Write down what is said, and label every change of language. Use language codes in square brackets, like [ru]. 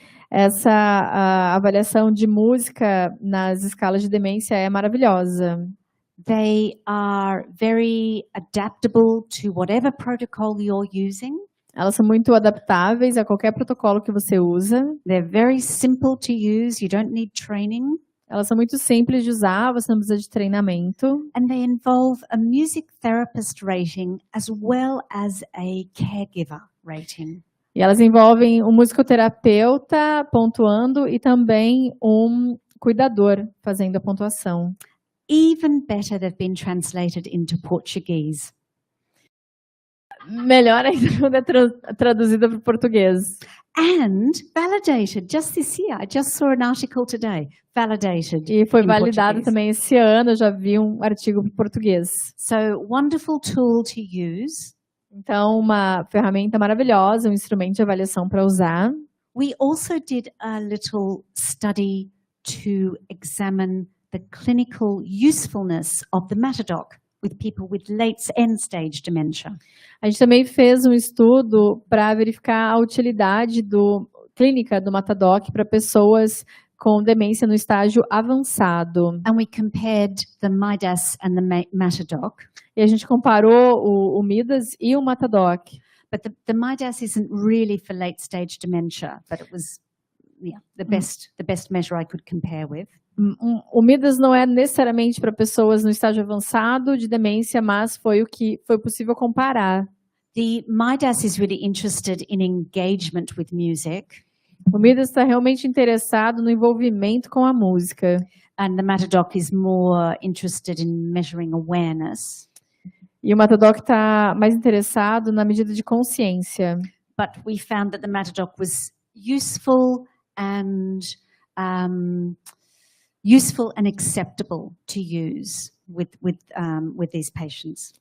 [pt] Essa avaliação de música nas escalas de demência é maravilhosa. [en] They are very adaptable to whatever protocol you're using. [pt] Elas são muito adaptáveis a qualquer protocolo que você usa. [en] They're very simple to use, you don't need training. [pt] Elas são muito simples de usar, você não precisa de treinamento. [en] And they involve a music therapist rating as well as a caregiver rating. [pt] E elas envolvem um musicoterapeuta pontuando e também um cuidador fazendo a pontuação. [en] Even better, they've been translated into Portuguese. [pt] Melhor ainda quando é traduzida para o português. [en] And validated just this year. I just saw an article today. Validated. [pt] E foi [en] in [pt] validado [en] Portuguese. [pt] também esse ano, eu já vi um artigo em português. [en] So, wonderful tool to use. [pt] Então, uma ferramenta maravilhosa, um instrumento de avaliação para usar. [en] We also did a little study to examine the clinical usefulness of the Matadoc with people with late end-stage dementia. [pt] A gente também fez um estudo para verificar a utilidade clínica do Matadoc para pessoas com demência no estágio avançado. [en] And we compared the Midas and the Matadoc. [pt] E a gente comparou o Midas e o Matadoc. [en] But the Midas isn't really for late-stage dementia, but it was the best measure I could compare with. [pt] O Midas não é necessariamente para pessoas no estágio avançado de demência, mas foi o que foi possível comparar. [en] The Midas is really interested in engagement with music. [pt] O Midas está realmente interessado no envolvimento com a música. [en] And the Matadoc is more interested in measuring awareness. [pt] E o Matadoc está mais interessado na medida de consciência. [en] But we found that the Matadoc was useful and acceptable to use with these patients.